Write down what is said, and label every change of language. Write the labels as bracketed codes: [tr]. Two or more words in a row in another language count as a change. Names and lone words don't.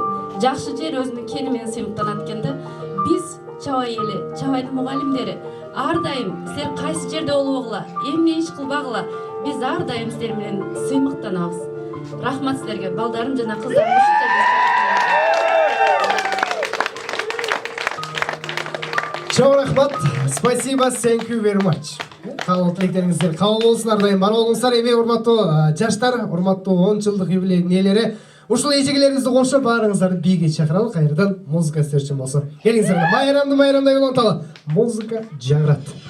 [ky] Жакшы жер өзүнүн кени менен сыймыктанат экен да. Биз Чабай эли, Чабайдын мугалимдери ар дайым силер кайсы жерде болбогула, эмне иш кылбагыла, Биз ар дайым силер менен сыймыктанабыз. Рахмат силерге, балдарым жана кыздарым ушунча. Чоң рахмат. Спасибо, [en] thank you very much. [ky] Кабыл тилектериңиздер кабыл болсун, ар дайым бар болуңуздар. Эми урматтуу жаштар, урматтуу 10 жылдык юбилейдин ээлери, ушул эжегилериңизди кошуп баарыңыздарды бийге чакыралы. Кайрадан музыка сиздер үчүн болсун. Келиңиздер, майрамдай уланталы. Музыка жагырат.